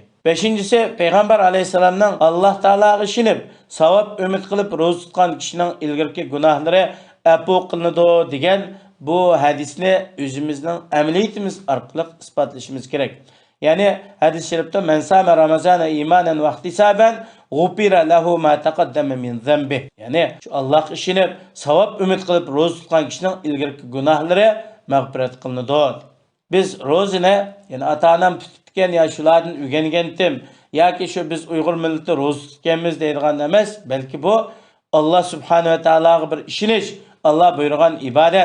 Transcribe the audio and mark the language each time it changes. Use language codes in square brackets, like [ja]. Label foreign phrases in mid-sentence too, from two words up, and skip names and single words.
[uz] Beshinchisi, payg'ambar alayhisalomning Alloh taologa ishinib, savob umid qilib ro'za tutgan kishining ilgirki gunohlari afu qilinadi degan bu hadisni o'zimizning amaliyatimiz orqali isbotlashimiz kerak. Ya'ni hadis sharifda [ar] من صام رمضان إيمانا واحتسابا غفر له ما تقدم من ذنبه. [uz] Ya'ni shu Allohga ishinib, savob umid qilib ro'za tutgan kishining ilgirki gunohlari mag'firat qilinadi. Biz ro'zani, ya'ni ota-onam tutgan ya shulardan o'rgangandim yoki shu biz Uyg'ur millati ro'za tutganmiz deydigan emas, balki bu Alloh [ar] سبحانه وتعالى [uz] bir ishonish, Allah buyurgan ibadat.